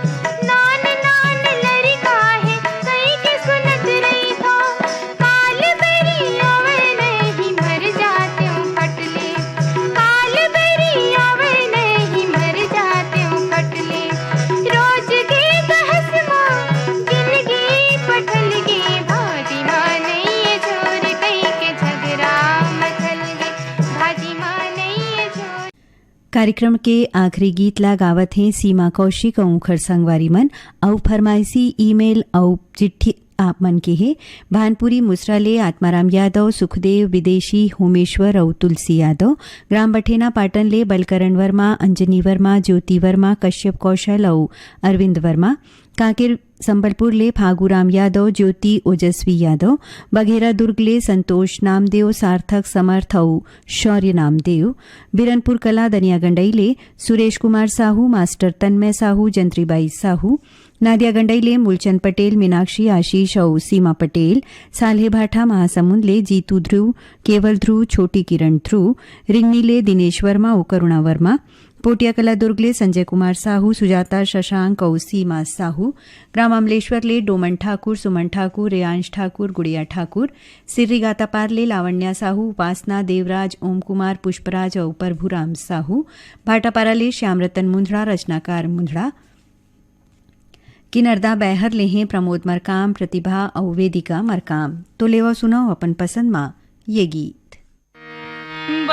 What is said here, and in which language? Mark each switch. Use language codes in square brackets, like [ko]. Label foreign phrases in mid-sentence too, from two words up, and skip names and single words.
[hne] नान नान लड़का है कई के सुनत रही था, काल बेरी आवे नहीं मर जाते हूँ कटले, काल बेरी आवे नहीं मर जाते हूँ कटले, रोज के बहस माँ जिंदगी पटल गे, भाजी माँ नहीं झोर कई के झगड़ा मथल गे, भाजी माँ नहीं झोर। कार्यक्रम के आखिरी गीत ला गावत हैं सीमा कौशिक और उखर संगवारी मन और फरमाइशी ईमेल और चिट्ठी आप मन के है भानपुरी मुसरा ले आत्माराम यादव सुखदेव विदेशी होमेश्वर और तुलसी यादव, ग्राम बठेना पाटन ले बलकरण वर्मा अंजनी वर्मा ज्योति वर्मा कश्यप कौशल और अरविंद वर्मा, कांकेर संबलपुर ले फागूराम यादव ज्योति ओजस्वी यादव, बघेरा दुर्ग ले संतोष नामदेव सार्थक समर्थ और शौर्य नामदेव, बिरनपुर कला दनिया गंडई ले सुरेश कुमार साहू मास्टर तन्मय साहू जंत्रीबाई साहू, नादिया गंडई ले मूलचंद पटेल मीनाक्षी आशीष और सीमा पटेल, साल्हे भाठा महासमुंद ले जीतू ध्रुव केवल ध्रुव छोटी किरण ध्रुव, रिंगनी ले दिनेश वर्मा और करुणा वर्मा, पोटिया कला दुर्ग ले संजय कुमार साहू सुजाता शशांक और सीमा साहू, ग्राम अमलेश्वर ले डोमन ठाकुर सुमन ठाकुर रेयांश ठाकुर गुड़िया ठाकुर, सिर्री गातापार ले लावण्या साहू उपासना देवराज ओम कुमार पुष्पराज और प्रभुराम साहू, भाटापारा ले श्यामरतन मुंद्रा रचनाकार मुंद्रा, किनरदा बैहर ले हैं प्रमोद मरकाम प्रतिभा और वेदिका मरकाम। तो लेवा सुनाओ अपन पसंद माँ ये गीत।